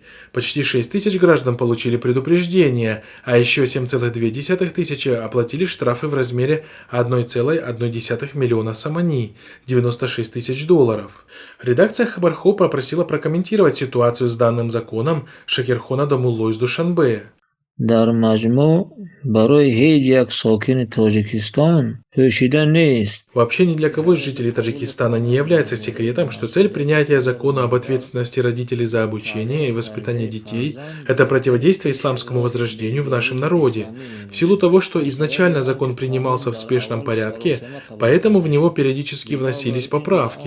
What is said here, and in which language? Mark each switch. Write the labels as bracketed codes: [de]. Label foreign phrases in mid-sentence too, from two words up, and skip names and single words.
[ru] Почти 6 тысяч граждан получили предупреждения, а еще 7,2 тысячи оплатили штрафы в размере 1,1 миллиона самани, 96 тысяч долларов. Редакция Хабархо попросила прокомментировать ситуацию с данным законом Шакирхона Дамулло из Душанбе. [tg] дар маҷмӯъ барои ҳеҷ як сокини Тоҷикистон пӯшида нест. [ru] Вообще ни для кого из жителей Таджикистана не является секретом, что цель принятия закона об ответственности родителей за обучение и воспитание детей – это противодействие исламскому возрождению в нашем народе. В силу того, что изначально закон принимался в спешном порядке, поэтому в него периодически вносились поправки.